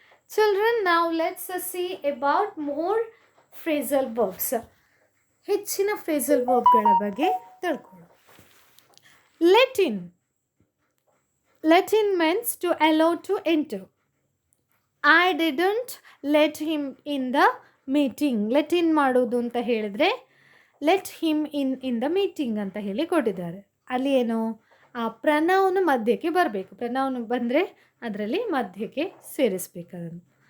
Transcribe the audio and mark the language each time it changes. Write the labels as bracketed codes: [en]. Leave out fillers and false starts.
[en] Children, now let's see about more phrasal verbs. [kn] ಹೆಚ್ಚಿನ phrasal verbಗಳ ಬಗ್ಗೆ ತಿಳ್ಕೊಳ್ಳೋಣ. [en] Let in means to allow to enter. I didn't let him in the meeting. [kn] let in ಮಾಡೋದು ಅಂತ ಹೇಳಿದ್ರೆ [en] let him in the meeting [kn] ಅಂತ ಹೇಳಿ ಕೊಟ್ಟಿದ್ದಾರೆ. ಅಲ್ಲಿ ಏನು? ಆ ಪ್ರನೌನ್ ಮಧ್ಯಕ್ಕೆ ಬರಬೇಕು. ಪ್ರನೌನ್ ಬಂದರೆ ಅದರಲ್ಲಿ ಮಧ್ಯಕ್ಕೆ ಸೇರಿಸ್ಬೇಕು ಅದನ್ನು.